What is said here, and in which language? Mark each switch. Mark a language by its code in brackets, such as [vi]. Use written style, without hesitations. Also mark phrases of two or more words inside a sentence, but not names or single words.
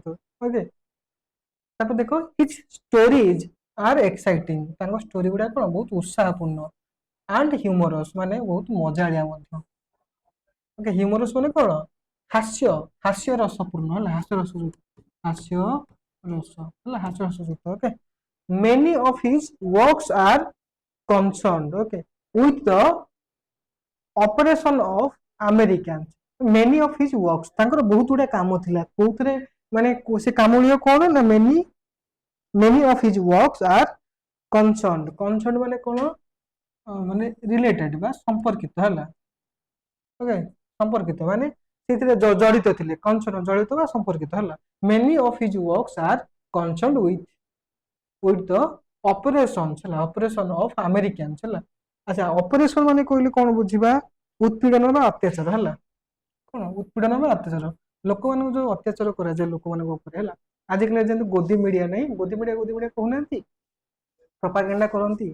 [or] ଓକେ, ତାପରେ ଦେଖ [en] his stories are exciting, [or] ତାଙ୍କ ଷ୍ଟୋରି ଗୁଡାକ କଣ ବହୁତ ଉତ୍ସାହପୂର୍ଣ୍ଣ, [en] and humorous [or] ମାନେ ବହୁତ ମଜାଳିଆ ମଧ୍ୟ। ଓକେ, ହ୍ୟୁମରସ୍ ମାନେ କଣ ହାସ୍ୟ ରସପୂର୍ଣ୍ଣ ହେଲା, ହାସ୍ୟ ରସ ଯୁକ୍ତ। ଓକେ, [en] many of his works are concerned, okay, with the operation of Americans, many of his works, [or] ତାଙ୍କର ବହୁତ ଗୁଡା କାମ ଥିଲା କୋଉଥିରେ, ମାନେ ସେ କାମ ଗୁଡିକ କଣ ନା [en] many of his works are concerned [or] ମାନେ କଣ ମାନେ ରିଲେଟେଡ ବା ସମ୍ପର୍କିତ ହେଲା। ଓକେ, ସମ୍ପର୍କିତ ମାନେ ସେଥିରେ ଜଡିତ ଥିଲେ, ଜଡିତ ବା ସମ୍ପର୍କିତ ହେଲା। [en] many of his works are concerned with the operations ହେଲା, operation of Americans ହେଲା। [or] ଆଚ୍ଛା, ଅପରେସନ ମାନେ କହିଲେ କଣ ବୁଝିବା, ଉତ୍ପୀଡନ ବା ଅତ୍ୟାଚାର ହେଲା, କଣ ଉତ୍ପୀଡନ ବା ଅତ୍ୟାଚାର, ଲୋକମାନଙ୍କୁ ଯୋଉ ଅତ୍ୟାଚାର କରାଯାଏ ଲୋକମାନଙ୍କ ଉପରେ ହେଲା। ଆଜିକାଲି ଯେମିତି ଗୋଦି ମିଡିଆ ନାହିଁ, ଗୋଦି ମିଡିଆ କହୁନାହାନ୍ତି, ପ୍ରପାଗାଣ୍ଡା କରନ୍ତି।